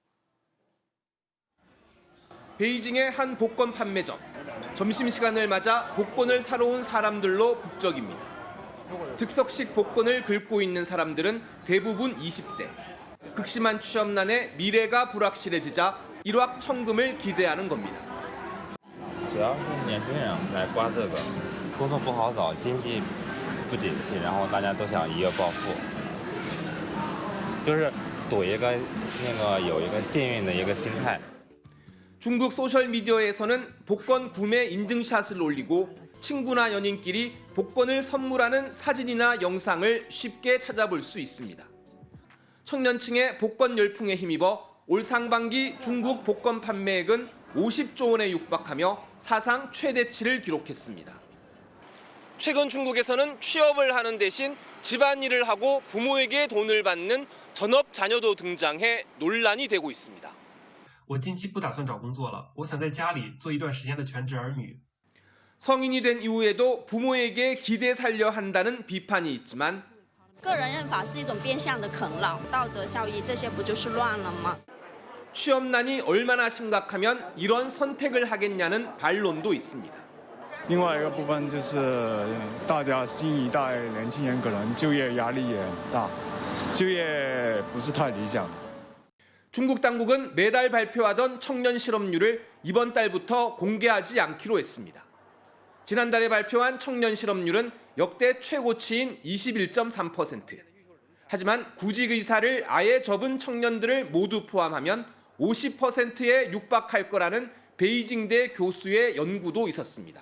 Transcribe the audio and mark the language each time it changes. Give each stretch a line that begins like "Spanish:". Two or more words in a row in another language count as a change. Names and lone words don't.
Korean: 베이징의 한 복권 판매점. 점심시간을 맞아 복권을 사러 온 사람들로 북적입니다. 즉석식 복권을 긁고 있는 사람들은 대부분 20대. 극심한 취업난에 미래가 불확실해지자 일확천금을 기대하는 겁니다.
Chinese: 主要是年轻人来刮这个，工作不好找，经济不景气，然后大家都想一夜暴富，就是赌一个有一个幸运的一个心态。
Korean: 중국 소셜미디어에서는 복권 구매 인증샷을 올리고 친구나 연인끼리 복권을 선물하는 사진이나 영상을 쉽게 찾아볼 수 있습니다. 청년층의 복권 열풍에 힘입어 올 상반기 중국 복권 판매액은 50조 원에 육박하며 사상 최대치를 기록했습니다. 최근 중국에서는 취업을 하는 대신 집안일을 하고 부모에게 돈을 받는 전업 자녀도 등장해 논란이 되고 있습니다.
Chinese: 我近期不打算找工作了，我想在家里做一段时间的全职儿女。
Korean: 성인이 된 이후에도 부모에게 기대 살려 한다는 비판이 있지만
Chinese: 个人认法是一种变相的啃老，道德效益这些不就是乱了吗？
Korean: 취업난이 얼마나 심각하면 이런 선택을 하겠냐는 반론도 있습니다.
Chinese: 另外一个部分就是大家新一代年轻人可能就业压力也很大，就业不是太理想。
Korean: 중국 당국은 매달 발표하던 청년 실업률을 이번 달부터 공개하지 않기로 했습니다. 지난달에 발표한 청년 실업률은 역대 최고치인 21.3%. 하지만 구직 의사를 아예 접은 청년들을 모두 포함하면 50%에 육박할 거라는 베이징대 교수의 연구도 있었습니다.